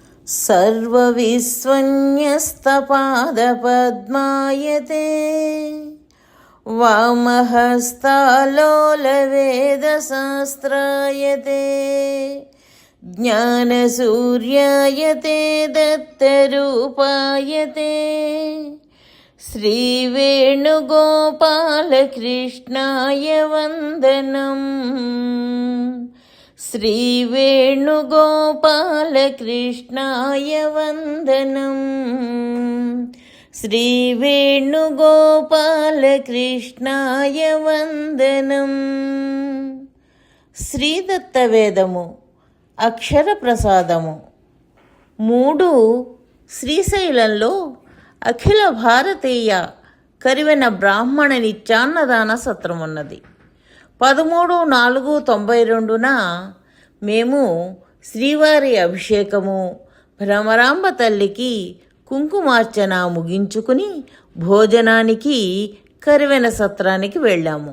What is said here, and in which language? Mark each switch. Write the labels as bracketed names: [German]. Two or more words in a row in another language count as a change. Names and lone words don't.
[Sanskrit] सर्वविस्वन्यस्तपादपद्मायते वामहस्तालोलवेदशास्त्रायते ज्ञानसूर्यायते दत्तरूपायते श्रीवेणुगोपालकृष्णाय वन्दनम्। श्रीवेणुगोपालकृष्णाय वन्दनम्। श्रीवेणुगोपालकृष्णाय वन्दनम्। [Telugu] శ్రీదత్తవేదము అక్షర ప్రసాదము 3 శ్రీశైలంలో అఖిల భారతీయ కరివెన బ్రాహ్మణ నిత్యాన్నదాన సత్రం ఉన్నది. 13/4/92న మేము శ్రీవారి అభిషేకము, భ్రమరాంబ తల్లికి కుంకుమార్చన ముగించుకుని భోజనానికి కరివెన సత్రానికి వెళ్ళాము.